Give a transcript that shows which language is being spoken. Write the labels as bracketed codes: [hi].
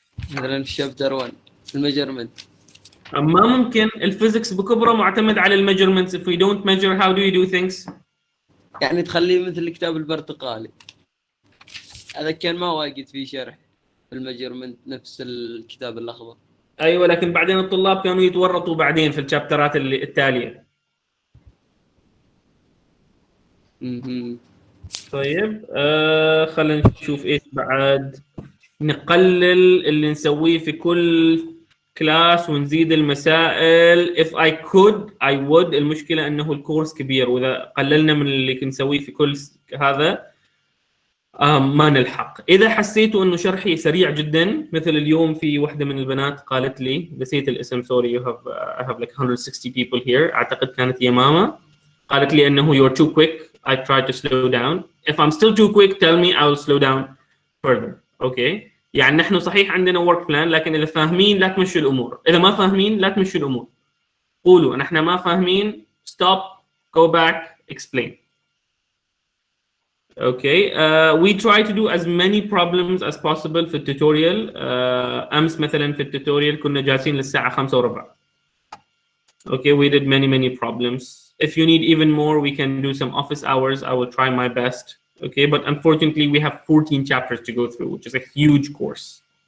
[ar] مثلا في شابتر 1 الميجرمنت؟ ما ممكن، الفيزيكس بكبره معتمد على الميجرمنتس. [en] if we don't measure how do we do things؟ [ar] يعني تخليه مثل الكتاب البرتقالي، هذا كان ما واجد فيه شرح في الميجرمنت نفس الكتاب الاخضر. ايوه، لكن بعدين الطلاب كانوا يتورطوا بعدين في الشابترات التاليه. طيب خلينا نشوف ايش بعد. نقلل اللي نسويه في كل كلاس ونزيد المسائل. [en] if I could I would. [ar] المشكله انه الكورس كبير، واذا قللنا من اللي كنا نسويه في كل هذا ما نلحق. اذا حسيتوا انه شرحي سريع جدا، مثل اليوم في واحده من البنات قالت لي، نسيت الاسم سوري، [en] I have like 160 people here، [ar] اعتقد كانت يمامه، قالت لي انه [en] you're too quick. I try to slow down. If I'm still too quick tell me I will slow down further. Okay. [ar] يعني نحن صحيح عندنا work plan، لكن إذا فاهمين لا تمشوا الأمور، إذا ما فاهمين لا تمشوا الأمور. قولوا نحن ما فاهمين، [en] stop, go back, explain. Okay. We try to do as many problems as possible [ar] في التوتوريال. أمس مثلا في التوتوريال كنا جالسين للساعة 5:15. [en] Okay, we did many problems. If you need even more, we can do some office hours. I will try my best. Okay, but unfortunately, we have 14 chapters to go through, which is a huge course.